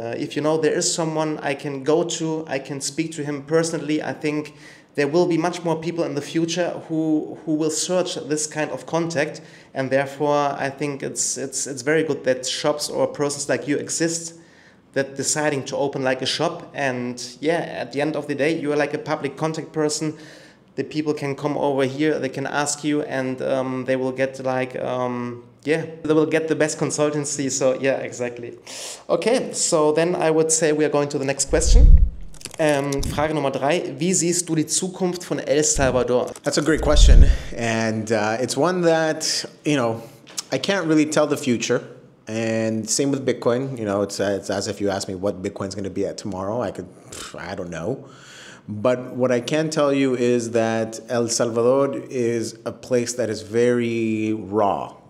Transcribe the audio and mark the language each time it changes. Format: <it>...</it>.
<en>If you know there is someone I can go to, I can speak to him personally, I think there will be much more people in the future who will search this kind of contact, and therefore I think it's very good that shops or persons like you exist, that deciding to open like a shop, and at the end of the day you are like a public contact person. The people can come over here, they can ask you, and they will get like they will get the best consultancy. So exactly. Okay, so then I would say we are going to the next question.</en> <de>Frage Nummer 3. Wie siehst du die Zukunft von El Salvador?</de> <en>That's a great question. And it's one that, you know, I can't really tell the future. And same with Bitcoin. You know, it's as if you asked me what Bitcoin's going to be at tomorrow. I don't know. But what I can tell you is that El Salvador is a place that is very raw.</en>